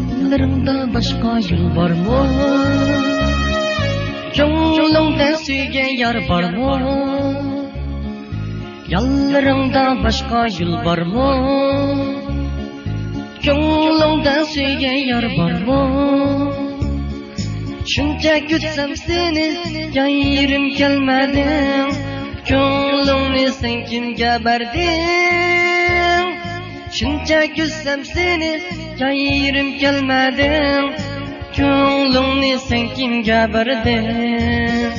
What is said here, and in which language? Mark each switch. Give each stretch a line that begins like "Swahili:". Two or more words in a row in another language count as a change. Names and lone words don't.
Turkish: Yollarımda başka yol var mı? Yolunda suyga yar var mı? Yollarımda başka yol var mı? Yolunda suyga yar var mı?
Uzbek: Shuncha kutsam seni yayrim kelmadi. Ko'nglimni sen kimga berding? Shuncha kutsam seni yayrim kelmadi. Ko'nglimni sen kimga berding?